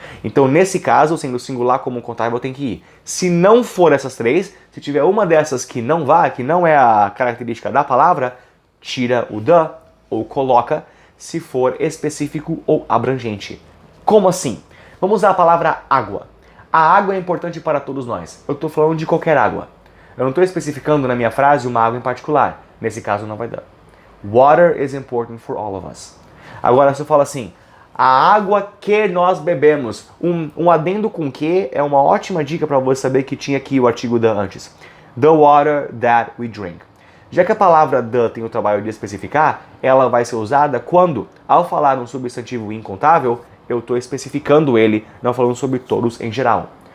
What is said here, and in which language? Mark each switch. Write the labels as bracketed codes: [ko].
[pt] Então, nesse caso, sendo singular como contável, tem que ir. Se não for essas três, se tiver uma dessas que não vá, que não é a característica da palavra, tira o the ou coloca se for específico ou abrangente. Como assim? Vamos usar a palavra água. A água é importante para todos nós. Eu estou falando de qualquer água. Eu não estou especificando na minha frase uma água em particular. Nesse caso não vai dar. [en] Water is important for all of us. [pt] Agora se eu falo assim, a água que nós bebemos. Um adendo com que é uma ótima dica para você saber que tinha aqui o artigo the antes. [en] The water that we drink. [pt] Já que a palavra the tem o trabalho de especificar, ela vai ser usada quando, ao falar um substantivo incontável, eu estou especificando ele, não falando sobre todos em geral.